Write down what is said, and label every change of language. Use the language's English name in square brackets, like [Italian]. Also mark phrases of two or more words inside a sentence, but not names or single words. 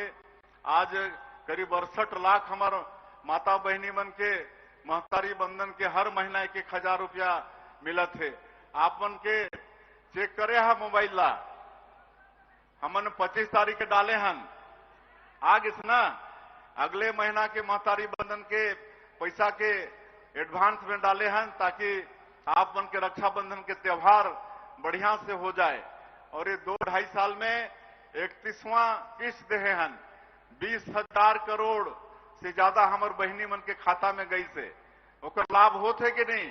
[Chhattisgarhi] आज करीब 68 लाख हमार माता बहनी मन के महतारी बंधन के हर महीना 1-1 हजार रुपया मिलत है। आप मन के चेक करे है मोबाइल ला, हमन 25 तारीख के डाले हन। आगिस ना अगले महीना के महतारी बंधन के पैसा के एडवांस में डाले हैं ताकि आप मन के रक्षाबंधन के त्योहार बढ़िया से हो जाए। और ये 2-2.5 साल में 31वां किस्त दे हैं। 20,000 करोड़ से ज्यादा हमार बहनी मन के खाता में गई से ओकर लाभ होते कि नहीं?